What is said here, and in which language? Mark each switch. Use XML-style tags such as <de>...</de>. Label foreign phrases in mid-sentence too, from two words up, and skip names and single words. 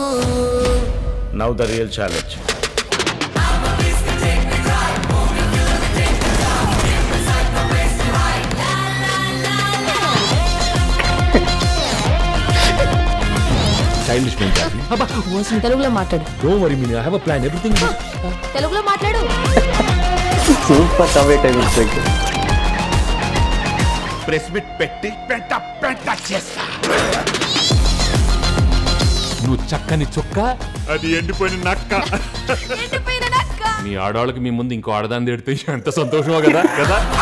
<en>Now the real challenge. childish mentality.</en> <te>తెలుగులో మాట్లాడు.</te> <en>Don't worry mean, I have a plan. Everything</en> <te>తెలుగులో మాట్లాడు.</te> <en>super comment</en> <kn>ಆಗಿತ್ತು.</kn> <en>press meet</en> <te>పెట్టి పెంట చేస్తా. నువ్వు చక్కని చుక్క. అది ఎండిపోయిన నక్క. మీ ఆడవాళ్ళకి మీ ముందు ఇంకో ఆడదాన్ని తిడితే ఎంత సంతోషమో కదా కదా.</te>